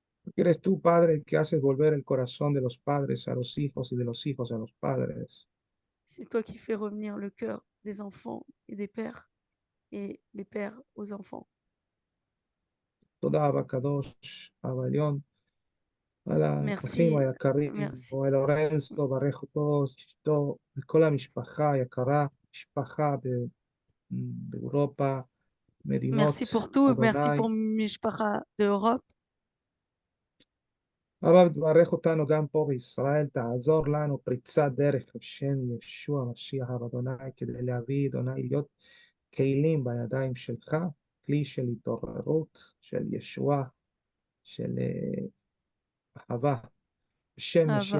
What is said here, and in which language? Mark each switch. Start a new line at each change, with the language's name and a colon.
Spanish: Porque eres tú, Padre, el que haces volver el corazón de los padres a los hijos y de los hijos a los padres.
French: C'est toi qui fais revenir le cœur des enfants et des pères et les pères aux enfants.
Hebrew: תודה רבה, קדוש, אבא עליון, על האחים
French: Merci,
Hebrew: היקרים,
French: merci,
Hebrew: או לורנצו, ברך אותו, אשתו, וכל המשפחה היקרה, משפחה באירופה, מדינות,
French: merci pour tout, merci
Hebrew: אדוני.
French: pour Mishpacha d'Europe.
Hebrew: אבא, תברך אותנו גם פה בישראל, תעזור לנו פריצת דרך בשם ישוע המשיח אדוני, כדי להביא, אדוני, להיות כלים בידיים שלך, כלי של התעוררות, של ישועה, של אהבה. בשם משיח